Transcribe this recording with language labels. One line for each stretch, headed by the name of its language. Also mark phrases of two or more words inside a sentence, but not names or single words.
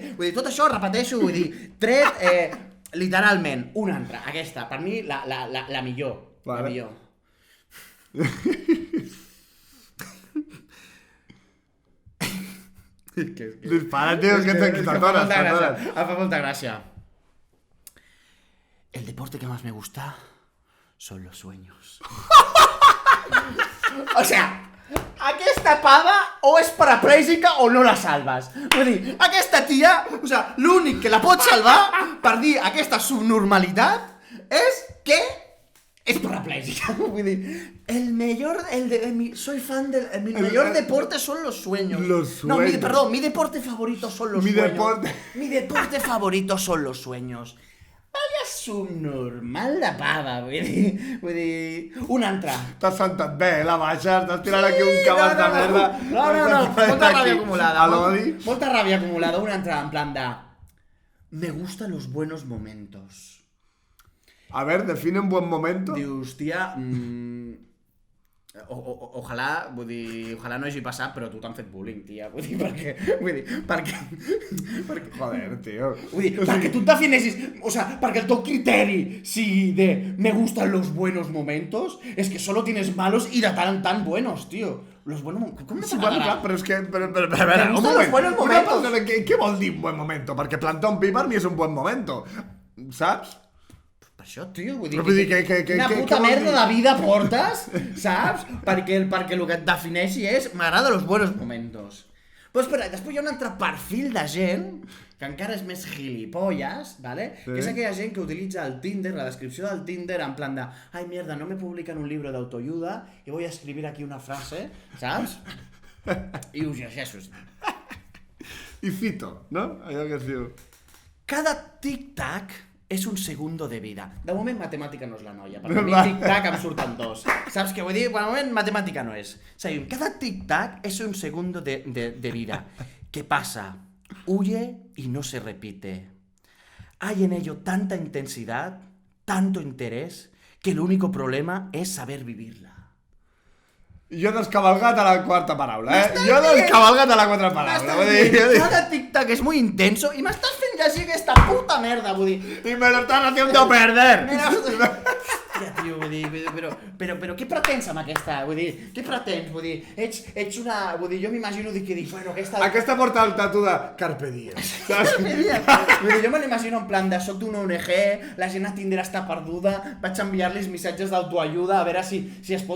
Catalan: Vull dir, tot això, repeteixo, vull dir, tret, literalment, una altra, aquesta, per mi, la millor. La millor. Dispara, tio, que t'atores. Em fa molta gràcia.
Spanish: El deporte que más me gusta son los sueños. O sea,
Catalan: aquesta pava o és paraplègica o no la salves. Vull dir, aquesta tia,
Spanish: o sea,
Catalan: l'únic que la pot salvar per dir aquesta subnormalitat és que és paraplègica. Vull dir,
Spanish: soy fan del... Mi mayor deporte son los sueños. Los sueños. No, mi deporte favorito son los sueños. Mi deporte favorito son los sueños. Vaya subnormal de pava,
Catalan: vull dir... Una altra. T'has sentat bé, la baixa, t'has tirat aquí un cabàs de merda. No, molta ràbia acumulada. A l'odi. Molta ràbia acumulada, una altra,
Spanish: en plan de... Me gustan los buenos momentos. A ver, define un buen momento.
Catalan: Dius, tia...
Spanish: Ojalà, vull dir, ojalà
Catalan: no hagi passat, però tu t'han fet bullying, tia, vull dir, perquè...
Spanish: Joder, tio.
Catalan: Vull dir, perquè tu et definessis,
Spanish: o sea,
Catalan: perquè el teu criteri sigui
Spanish: de me gustan los buenos momentos, es que solo tienes malos y
Catalan: de tant en tant
Spanish: buenos, tío. Los buenos momentos...
Catalan: Com no Sí, bueno, clar, però és que... Però, a veure,
Spanish: Me un gustan los buenos
Catalan: moment. Una
Spanish: momentos.
Catalan: persona, què vol dir
Spanish: un buen momento?
Catalan: Perquè plantar un pi per mi és
Spanish: un buen momento.
Catalan: Saps? Per això, tio, vull dir... Però vull dir que Quina què puta vol merda dir? de vida portes, saps? perquè el que et defineixi és m'agrada
Spanish: los buenos momentos.
Catalan: Però espera, després hi ha un altre perfil de gent que encara és més gilipolles, ¿vale? Sí. Que és aquella gent que utilitza el Tinder, la descripció del Tinder,
Spanish: en plan de ay, mierda, no me publican un libro de autoayuda y voy a escribir aquí una frase, saps?
Catalan: I ho llegeixos. I fito, no? Allò que es diu.
Spanish: Cada tic-tac és un segundo de vida.
Catalan: De moment, matemàtica no és la noia, perquè a mi Va. tic-tac em surten dos. Saps què vull dir? De moment, matemàtica no és. Seguim. Cada tic-tac és
Spanish: un segundo de vida. ¿Qué pasa? Huye y no se repite. Hay en ello tanta intensidad, tanto interés, que el único problema es saber vivirla.
Catalan: Jo he descabalgat a la quarta paraula, Jo he descabalgat a la quarta paraula. Vull dir, Cada tic-tac és
Spanish: muy intenso
Catalan: i m'estàs fent llegir aquesta puta merda, vull dir...
Spanish: y me lo estás haciendo perder.
Catalan: Hòstia, tio, vull dir, però què pretens amb aquesta? Vull dir, què pretens? Vull dir, ets una... Vull dir, jo m'imagino que dic, bueno, aquesta... Aquesta porta el tatu de Carpe Diem. Saps? Vull dir, jo me l'imagino en plan de soc d'una ONG, la gent a Tinder està perduda, vaig enviar-los missatges d'autoajuda a veure si es pot...